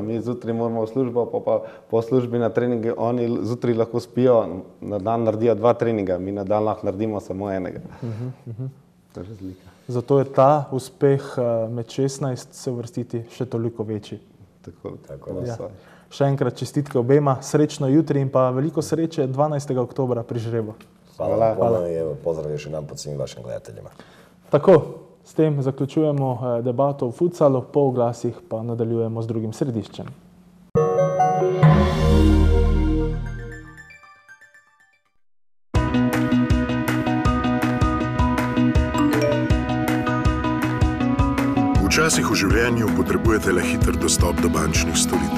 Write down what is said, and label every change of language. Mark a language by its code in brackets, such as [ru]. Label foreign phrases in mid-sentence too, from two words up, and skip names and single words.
[sl] Mi zjutraj moramo v službo, pa po službi na treninge, oni zjutraj lahko spijo, na dan naredijo 2 treninga, mi na dan lahko naredimo samo enega. To je razlika. Zato je ta uspeh med 16 se uvrstiti še toliko večji. Tako da so. Še enkrat čestitke obema, srečno jutri in pa veliko sreče 12. oktobra pri žrebu. Hvala. [hr] Pozdrav još jedan pod svim vašim gledateljima. [sl] Tako, s tem zaključujemo debato v futsalu, po oglasih pa nadaljujemo z drugim središčem. Včasih v življenju potrebujete le hiter dostop do bančnih storitev.